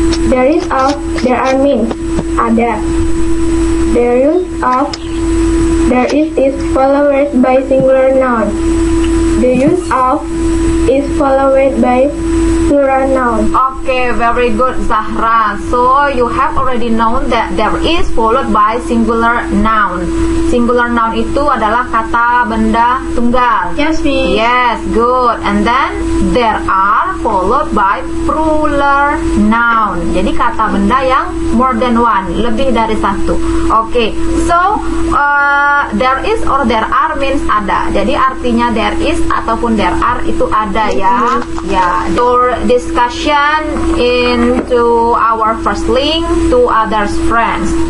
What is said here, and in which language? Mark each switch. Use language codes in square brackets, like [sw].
[en] There is of there are means ada. The use of there is followed by singular noun. The use of is followed by plural noun. Okay, very good, Zahra. So you have already known that there is followed by singular noun. [id] Singular noun itu adalah kata benda tunggal. [en] Yes, Miss. Yes, good. And then there are followed by plural noun. [id] Jadi kata benda yang [en] more than one, [id] lebih dari satu. [en] Okay, so there is or there are means ada. [id] Jadi artinya there is ataupun there are itu ada ya. [en] Ya, your discussion into our first link to others friends.